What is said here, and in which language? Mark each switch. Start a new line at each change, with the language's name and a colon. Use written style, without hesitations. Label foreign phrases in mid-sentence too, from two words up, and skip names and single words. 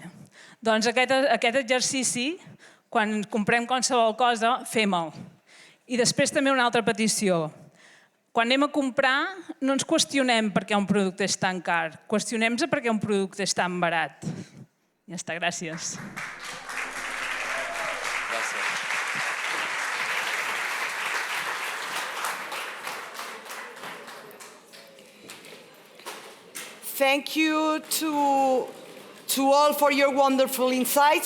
Catalan: Doncs aquest exercici, quan comprem qualsevol cosa, fem-el. I després també una altra petició. Quan anem a comprar, no ens qüestionem per què un producte és tan car. Qüestionem-se per què un producte és tan barat. Ja està, gràcies.
English: Thank you to all for your wonderful insights.